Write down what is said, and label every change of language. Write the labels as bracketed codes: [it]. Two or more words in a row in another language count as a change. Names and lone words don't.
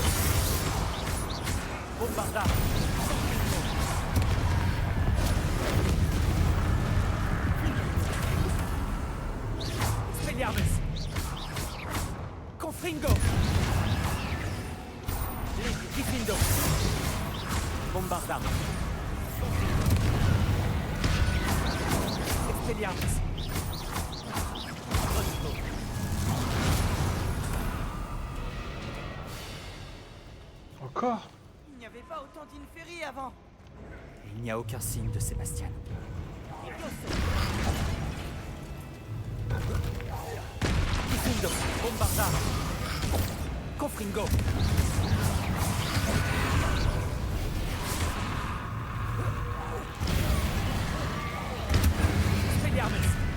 [fr] Bombarda. Expelliarmus. Confringo. Diffindo. Bombarda. Expelliarmus. Encore? Il n'y avait pas autant d'Inferi avant. Et il n'y a aucun signe de Sébastien. Diffindo. Bombarda. Confringo. Expelliarmus.